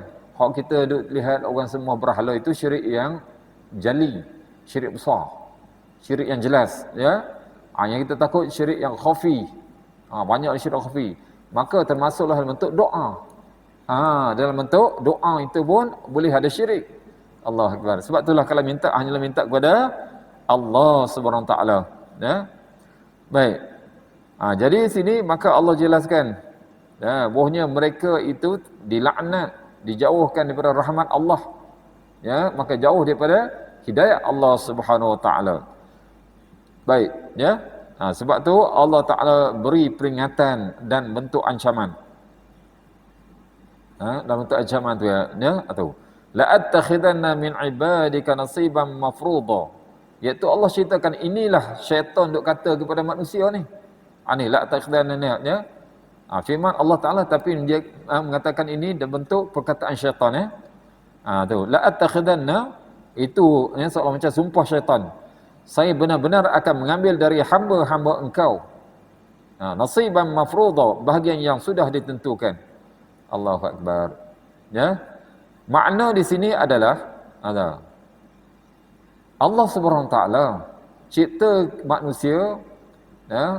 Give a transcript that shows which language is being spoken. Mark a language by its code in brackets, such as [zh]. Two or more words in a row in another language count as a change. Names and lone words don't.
[ms] Hak kita lihat orang semua berhala itu syirik yang jali, syirik besar, syirik yang jelas, yang kita takut syirik yang khafi. Banyak syirik khafi. Maka termasuklah dalam bentuk doa. Dalam bentuk doa itu pun boleh ada syirik. [ar] الله أكبر. [ms] Sebab itulah kalau minta, hanyalah minta kepada Allah [ar] سبحانه وتعالى. [ms] Baik. Jadi sini maka Allah jelaskan bahwanya mereka itu dilaknat, dijauhkan daripada rahmat Allah. Maka jauh daripada hidayah Allah [ar] سبحانه وتعالى. [ms] Baik, sebab tu Allah Ta'ala beri peringatan dan bentuk ancaman. Dalam bentuk ancaman tu atau [ar] لأتخذن من عبادك نصيبا مفروضا. [ms] Iaitu Allah ceritakan inilah syaitan duk kata kepada manusia ni. Ni [ar] لأتخذن [ms] firman Allah Ta'ala, tapi dia mengatakan ini dalam bentuk perkataan syaitan tu [ar] لأتخذن [ms] itu seolah macam sumpah syaitan. Saya benar-benar akan mengambil dari hamba-hamba engkau. [ar] نصيبا مفروضا, [ms] bahagian yang sudah ditentukan. [ar] الله أكبر. Ya. [ms] Makna di sini adalah Allah [ar] سبحانه وتعالى [ms] cipta manusia, ya.